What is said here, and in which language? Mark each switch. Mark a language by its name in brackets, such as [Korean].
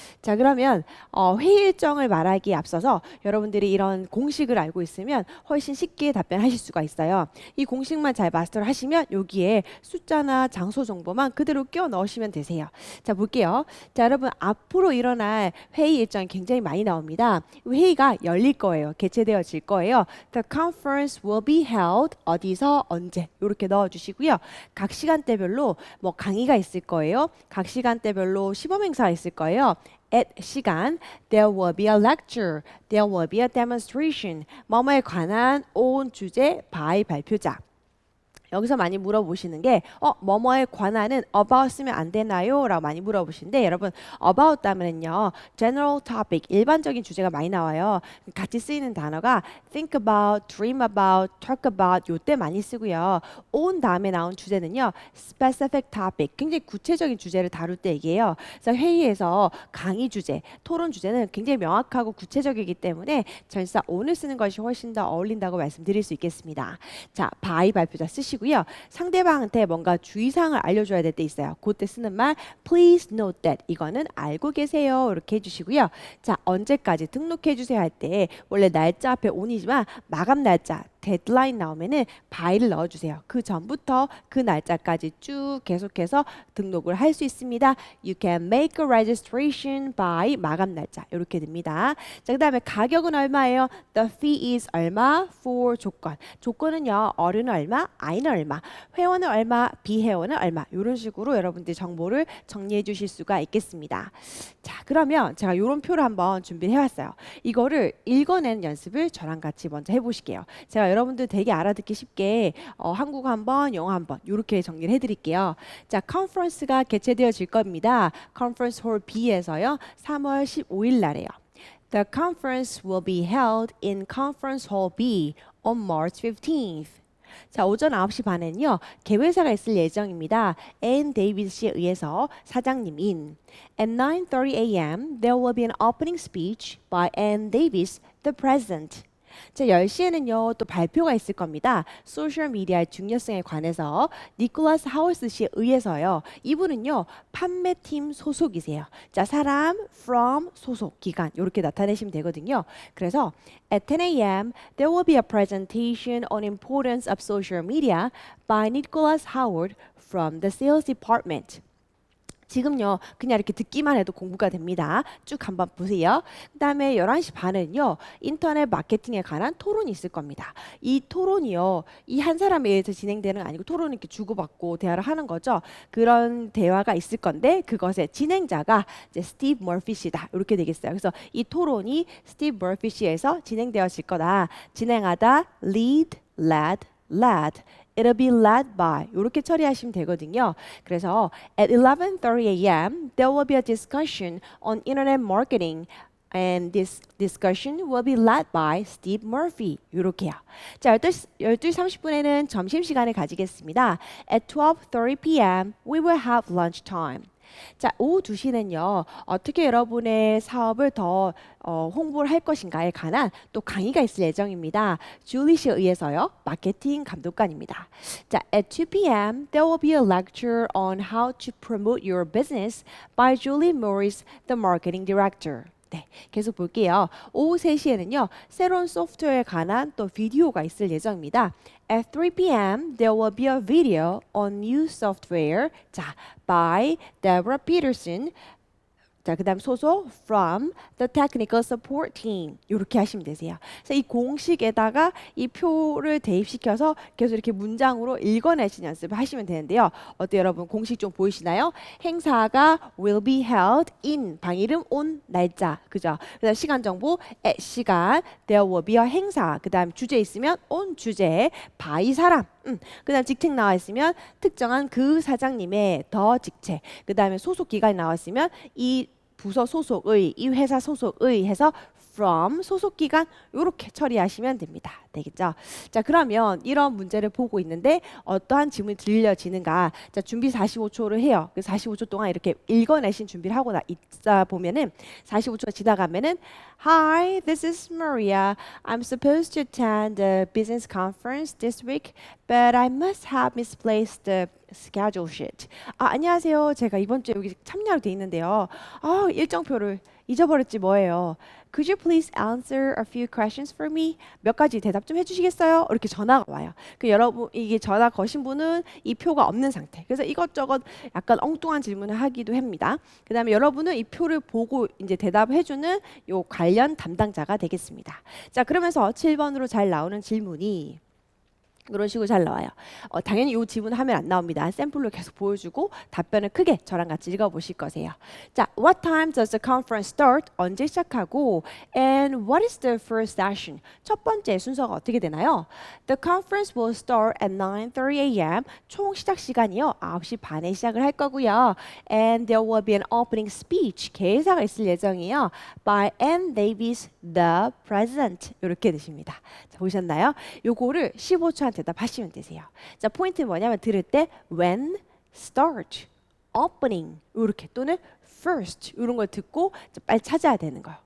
[Korean] 자, 그러면 회의 일정을 말하기에 앞서서 여러분들이 이런 공식을 알고 있으면 훨씬 쉽게 답변하실 수가 있어요. 이 공식만 잘 마스터를 하시면 여기에 숫자나 장소 정보만 그대로 끼워 넣으시면 되세요. 자, 볼게요. 자, 여러분 앞으로 일어날 회의 일정이 굉장히 많이 나옵니다. 회의가 열릴 거예요. 개최되어질 거예요. [English] The conference will be held [Korean] 어디서 언제 이렇게 넣어주시고요. 각 시간대별로 뭐 강의가 있을 거예요. 각 시간대별로 시범 행사가 있을 거예요. [English] at 시간, there will be a lecture, there will be a demonstration, [Korean] 뭐뭐에 관한 온 주제 [English] by 발표자. [Korean] 여기서 많이 물어보시는 게 뭐뭐에 관한은 about 쓰면 안 되나요? 라고 많이 물어보시는데 여러분 about 다음에는요 general topic 일반적인 주제가 많이 나와요. 같이 쓰이는 단어가 think about, dream about, talk about 요때 많이 쓰고요. on 다음에 나온 주제는요 specific topic 굉장히 구체적인 주제를 다룰 때 얘기해요. 그래서 회의에서 강의 주제, 토론 주제는 굉장히 명확하고 구체적이기 때문에 전치사 on을 쓰는 것이 훨씬 더 어울린다고 말씀드릴 수 있겠습니다. 자, by 발표자 쓰시고 상대방한테 뭔가 주의사항을 알려줘야 될 때 있어요. 그때 쓰는 말 [English] please note that [Korean] 이거는 알고 계세요 이렇게 해주시고요. 자, 언제까지 등록해 주세요 할 때 원래 날짜 앞에 on이지만 마감 날짜 데드라인 나오면은 by를 넣어주세요. 그 전부터 그 날짜까지 쭉 계속해서 등록을 할 수 있습니다. [English] You can make a registration by [Korean] 마감 날짜 이렇게 됩니다. 자, 그 다음에 가격은 얼마예요? [English] The fee is 얼마? [Korean] for 조건. 조건은요 어른은 얼마? 아이는 얼마? 회원은 얼마? 비회원은 얼마? 이런 식으로 여러분들 정보를 정리해 주실 수가 있겠습니다. 자, 그러면 제가 이런 표를 한번 준비를 해왔어요. 이거를 읽어내는 연습을 저랑 같이 먼저 해보실게요. 제가 여러분들 되게 알아듣기 쉽게 한국어 한번, 영어 한번 이렇게 정리를 해드릴게요. 자, 컨퍼런스가 개최되어질 겁니다. 컨퍼런스 홀 B에서요. 3월 15일 날에요. [English] The conference will be held in Conference Hall B on March 15th. [Korean] 자, 오전 9시 반에는요. 개회사가 있을 예정입니다. 앤 데이비스에 의해서 사장님인 [English] At 9:30 a.m. there will be an opening speech by Ann Davis, the president. [Korean] 자, 10시에는요 또 발표가 있을 겁니다. 소셜미디어의 중요성에 관해서 니콜라스 하워스 씨에 의해서요. 이분은요 판매팀 소속이세요. 자, 사람, from, 소속, 기간 이렇게 나타내시면 되거든요. [English] 그래서 at 10 a.m. there will be a presentation on importance of social media by Nicholas Howard from the sales department. [Korean] 지금요 그냥 이렇게 듣기만 해도 공부가 됩니다. 쭉 한번 보세요. 그 다음에 11시 반은요 인터넷 마케팅에 관한 토론이 있을 겁니다. 이 토론이요 이 한 사람에 의해서 진행되는 거 아니고 토론을 이렇게 주고받고 대화를 하는 거죠. 그런 대화가 있을 건데 그것의 진행자가 이제 스티브 머피 씨다 이렇게 되겠어요. 그래서 이 토론이 스티브 머피 씨에서 진행되어질 거다. 진행하다 lead, led, led [English] It'll be led by [Korean] 이렇게 처리하시면 되거든요. 그래서 [English] at 11:30 a.m. there will be a discussion on internet marketing. And this discussion will be led by Steve Murphy. [Korean] 이렇게요. 자, 12시 30분에는 점심시간을 가지겠습니다. [English] At 12:30 p.m. we will have lunch time. [Korean] 자, 오후 2시는요. 어떻게 여러분의 사업을 더 홍보를 할 것인가에 관한 또 강의가 있을 예정입니다. 줄리 씨에 의해서요. 마케팅 감독관입니다. 자, [English] at 2 p.m. there will be a lecture on how to promote your business by Julie Morris, the marketing director. [Korean] 네, 계속 볼게요. 오후 3시에는요. 새로운 소프트웨어에 관한 또 비디오가 있을 예정입니다. [English] At 3 p.m. there will be a video on new software 자, by Deborah Peterson. [Korean] 자, 그다음 소속 [English] from the technical support team [Korean] 이렇게 하시면 되세요. 그래서 이 공식에다가 이 표를 대입시켜서 계속 이렇게 문장으로 읽어내시는 연습을 하시면 되는데요. 어때요, 여러분? 공식 좀 보이시나요? 행사가 [English] will be held in [Korean] 방 이름 on 날짜 그죠? 그다음 시간 정보 at 시간 there will be a 행사 그다음 주제 있으면 on 주제 by 사람 그다음 직책 나와 있으면 특정한 그 사장님의 더 직책 그다음에 소속 기관이 나와 있으면 이 부서 소속의, 이 회사 소속의 해서 from 소속 기관 이렇게 처리하시면 됩니다. 되겠죠? 자, 그러면 이런 문제를 보고 있는데 어떠한 질문이 들려지는가? 자, 준비 45초를 해요. 그 45초 동안 이렇게 읽어내신 준비를 하고 있다 보면은 45초가 지나가면은 [English] Hi, this is Maria. I'm supposed to attend the business conference this week, but I must have misplaced the schedule sheet. [Korean] 안녕하세요. 제가 이번 주에 여기 참여하게 돼 있는데요. 일정표를 잊어버렸지 뭐예요. [English] Could you please answer a few questions for me? [Korean] 몇 가지 대답 좀 해주시겠어요? 이렇게 전화가 와요. 그 여러분 이게 전화 거신 분은 이 표가 없는 상태. 그래서 이것저것 약간 엉뚱한 질문을 하기도 합니다. 그다음에 여러분은 이 표를 보고 이제 대답해주는 요 관련 담당자가 되겠습니다. 자, 그러면서 7번으로 잘 나오는 질문이 이런 식으로 잘 나와요. 당연히 이 지문 화면 안 나옵니다. 샘플로 계속 보여주고 답변을 크게 저랑 같이 읽어보실 거세요. [English] 자, what time does the conference start? [Korean] 언제 시작하고 [English] and what is the first session? [Korean] 첫 번째 순서가 어떻게 되나요? [English] The conference will start at 9:30 a.m. [Korean] 총 시작 시간이요. 9시 반에 시작을 할 거고요. [English] And there will be an opening speech. [Korean] 개회사가 있을 예정이에요. [English] By Ann Davis, the president. [Korean] 이렇게 되십니다. 자, 보셨나요? 요거를 15초한 대답하시면 되세요. 자, 포인트는 뭐냐면 들을 때 when, start, opening 이렇게 또는 first 이런 걸 듣고 빨리 찾아야 되는 거예요.